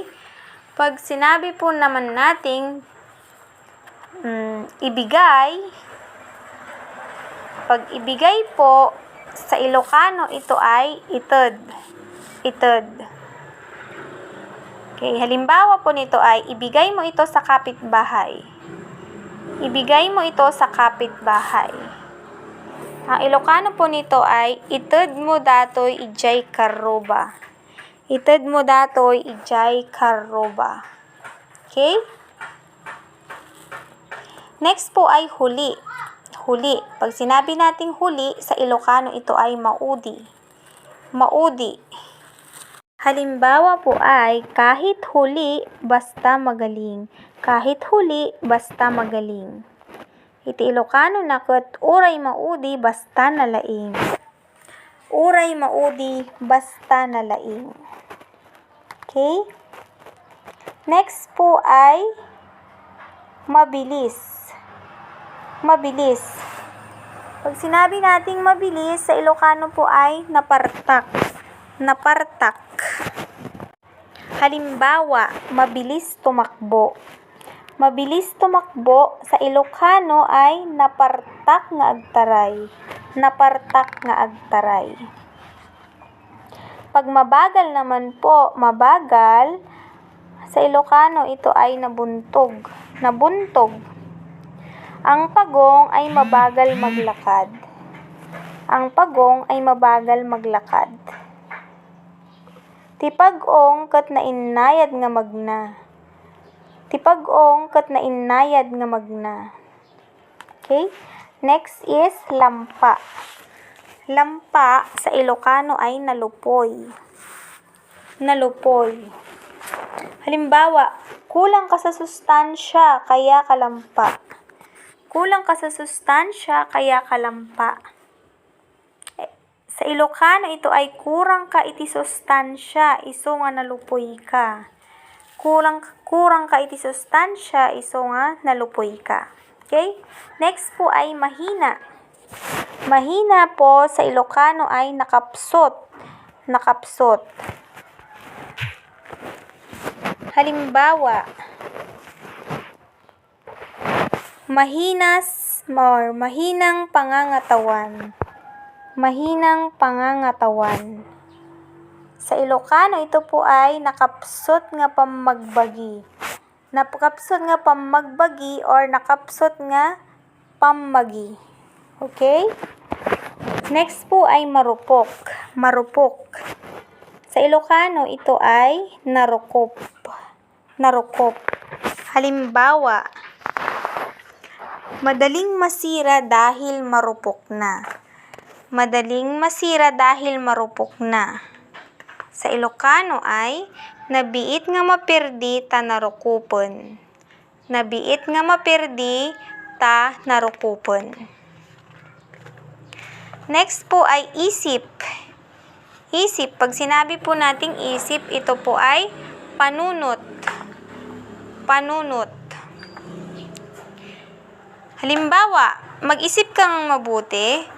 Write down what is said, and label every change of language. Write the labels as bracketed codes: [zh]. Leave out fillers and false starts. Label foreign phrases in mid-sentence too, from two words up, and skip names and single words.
[tl] Pag sinabi po naman nating ibigay, pag ibigay po, sa Ilocano, ito ay ited. [ilo] Ited. [tl] Okay, halimbawa po nito ay, ibigay mo ito sa kapitbahay. Ibigay mo ito sa kapitbahay. Ang Ilocano po nito ay, [ilo] ited mo datoy ijay karoba. Ited mo datoy ijay karoba. [tl] Okay? Next po ay huli. Huli. Pag sinabi nating huli, sa Ilocano ito ay maudi. [ilo] Maudi. [tl] Halimbawa po ay, kahit huli, basta magaling. Kahit huli, basta magaling. [ilo] Iti Ilocano na ket uray maudi, basta nalaing. Uray maudi, basta nalaing. [tl] Okay? Next po ay, mabilis. Mabilis. Pag sinabi nating mabilis, sa Ilocano po ay napartak. [ilo] Napartak. [tl] Halimbawa, mabilis tumakbo. Mabilis tumakbo, sa Ilocano ay [ilo] napartak nga agtaray. Napartak nga agtaray. [tl] Pag mabagal naman po, mabagal, sa Ilocano ito ay nabuntog. [ilo] Nabuntog. [tl] Ang pagong ay mabagal maglakad. Ang pagong ay mabagal maglakad. [ilo] Ti pag-ong ket nainayad nga magna. Ti pag-ong ket nainayad nga magna. [en] Okay? Next is lampa. [tl] Lampa sa Ilocano ay nalupoy. [ilo] Nalupoy. [tl] Halimbawa, kulang ka sa sustansya kaya ka lampa. Kulang ka sa sustansya kaya ka lampa. Sa Ilocano ito ay [ilo] kurang ka iti sustansya, iso nga nalupoy ka. Kurang ka iti sustansya, iso nga nalupoy ka. [tl] Okay? Next po ay mahina. Mahina po sa Ilocano ay nakapsot. [ilo] Nakapsot. [tl] Halimbawa, mahinang pangangatawan. Mahinang pangangatawan. Sa Ilocano, ito po ay [ilo] nakapsot nga pamagbagi. Nakapsot nga pamagbagi or nakapsot nga pamagi. [tl] Okay? Next po ay marupok. Marupok. Sa Ilocano, ito ay narukop. [ilo] Narukop. [tl] Halimbawa, madaling masira dahil marupok na. Madaling masira dahil marupok na. Sa Ilocano ay, [ilo] nabiit nga mapirdi ta narukupon. Nabiit nga mapirdi ta narukupon. [tl] Next po ay isip. Isip, pag sinabi po nating isip, ito po ay panunot. [ilo] Panunot. [tl] Halimbawa, mag-isip kang mabuti.